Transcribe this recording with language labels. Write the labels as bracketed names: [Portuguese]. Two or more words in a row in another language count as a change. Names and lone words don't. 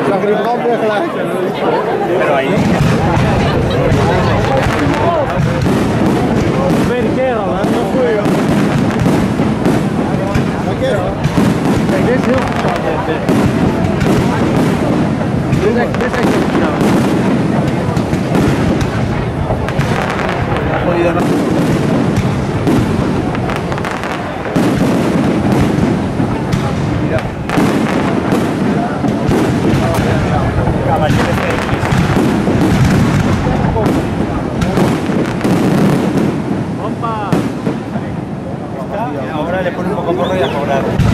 [Dutch] die brandweer gelijk. [Spanish] Pero ahí. [Dutch] Tweede keer al, hè? Nog goed, joh. Kijk, dit is heel verstandig. Dit is echt heel verstandig. Gooi je daar nog? Ja. [Spanish] Caballero de X. ¡Opa! Ahora le pone un poco porro y a cobrar.